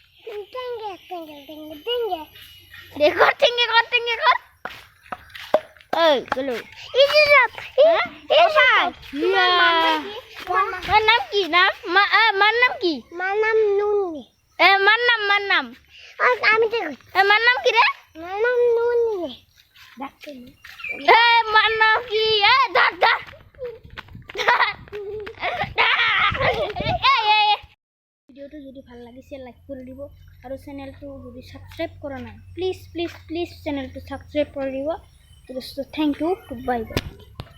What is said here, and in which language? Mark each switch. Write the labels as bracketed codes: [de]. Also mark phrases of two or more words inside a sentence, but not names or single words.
[bn] দেখো টেঙ্গে কর এই গেলো মার নাম কি নাম মার নাম কি মার নাম নুনি মার নাম আমি মার নাম কি রে মার নাম নুনি মার নাম কি ধর ধর [as] ভিডিওটো যদি ভাল লাগিছে লাইক কৰি দিব আৰু চেনেলটো যদি সাবস্ক্রাইব কৰা নাই [en] please please please [as] চেনেলটো সাবস্ক্রাইব কৰি দিব তো [en] thank you bye bye